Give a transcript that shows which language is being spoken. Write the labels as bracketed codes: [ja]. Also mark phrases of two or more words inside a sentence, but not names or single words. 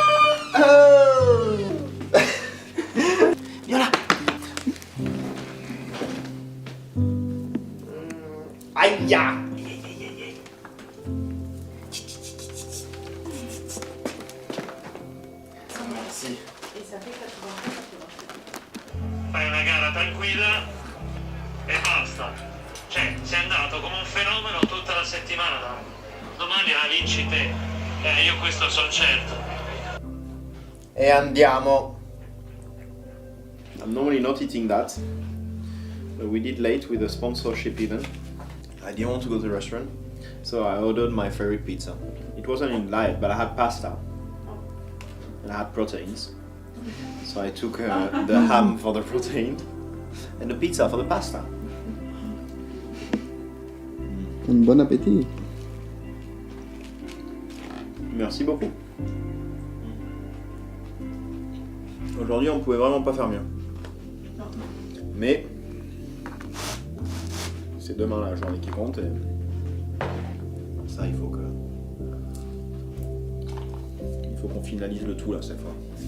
[fr] Viens là. Aïe. Merci. [it] Fai una gara tranquilla e basta. Cioè, sei andato come un fenomeno tutta la settimana. Domani la vinci te. Io questo sono certo. E andiamo. [en] I'm normally not eating that, but we did late with a sponsorship event. I didn't want to go to the restaurant, so I ordered my favorite pizza. It wasn't in light, but I had pasta and I had proteins. So I took the ham for the protein and the pizza for the pasta. [fr] Un bon appétit. Merci beaucoup. Aujourd'hui, on pouvait vraiment pas faire mieux. Mais c'est demain la journée qui compte et ça, il faut qu'on finalise le tout là cette fois.